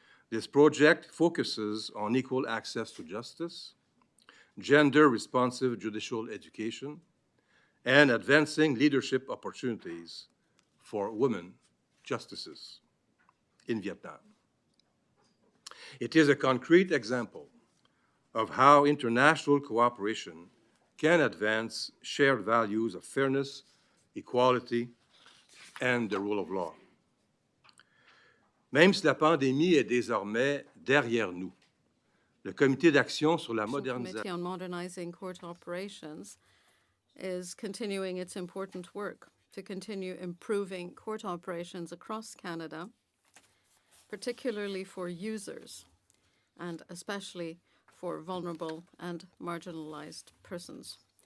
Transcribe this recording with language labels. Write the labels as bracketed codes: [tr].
[en] This project focuses on equal access to justice, gender-responsive judicial education, and advancing leadership opportunities for women justices in Vietnam. It is a concrete example of how international cooperation can advance shared values of fairness, equality, and the rule of law. [fr] Même si la pandémie est désormais derrière nous, le Comité d'action sur la [en] Committee [fr] modernisation [en] on Modernizing Court Operations is continuing its important work to continue improving court operations across Canada, particularly for users and especially for vulnerable and marginalized persons.